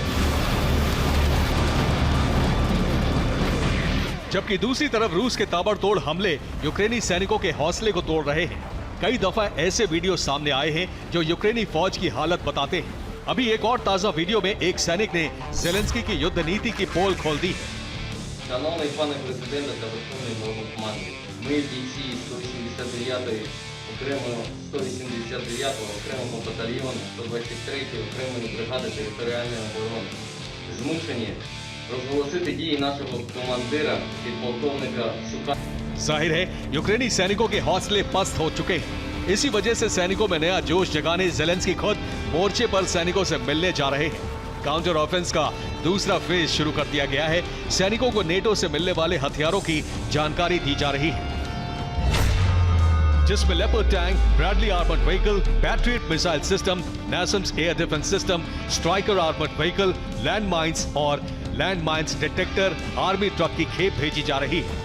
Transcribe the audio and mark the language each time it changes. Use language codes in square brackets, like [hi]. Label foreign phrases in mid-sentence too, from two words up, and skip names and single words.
[hi] जबकि दूसरी तरफ रूस के ताबड़तोड़ हमले यूक्रेनी सैनिकों के हौसले को तोड़ रहे हैं। कई दफा ऐसे वीडियो सामने आए हैं जो यूक्रेनी फौज की हालत बताते हैं। अभी एक और ताजा वीडियो में एक सैनिक ने ज़ेलेंस्की की युद्ध नीति की पोल खोल दी है। [uk] Шановний пане президенте та Верховний Головнокомандувач, ми бійці 189-ї окремо 189-го окремого батальйону 123-ї окремої бригади територіальної оборони змушені розголосити дії нашого командира, підполковника Шука. [hi] जाहिर है यूक्रेनी सैनिकों के हौसले पस्त हो चुके हैं। इसी वजह से सैनिकों में नया जोश जगाने जेलेंस्की खुद मोर्चे पर सैनिकों से मिलने जा रहे हैं। [en] counter offense [hi] का दूसरा फेज शुरू कर दिया गया है। सैनिकों को नेटो से मिलने वाले हथियारों की जानकारी दी जा रही है, जिसमें [en] Leopard tank, Bradley armored vehicle, Patriot missile system, NASAMS air defense system, Stryker armored vehicle, land mines [hi] और [en] land mines detector, army truck [hi] की खेप भेजी जा रही है।